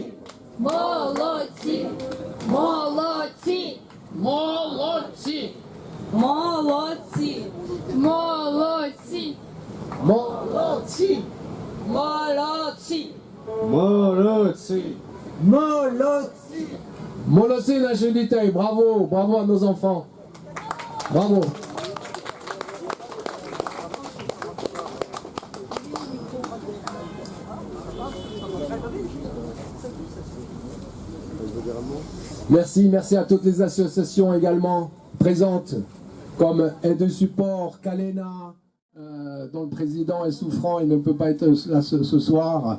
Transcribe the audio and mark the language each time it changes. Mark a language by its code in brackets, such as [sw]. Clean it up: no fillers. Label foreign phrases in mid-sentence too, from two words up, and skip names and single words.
[uk] Молодці! Молодці! Молодці! Молодці! Молодці! Молодці! Молодці! Молодці! Молодці! Молодці, наші дітей! [fr] Bravo! Bravo à nos enfants! Bravo! Merci, merci à toutes les associations également présentes, comme Aide de Support, Kalena, dont le président est souffrant et ne peut pas être là ce soir.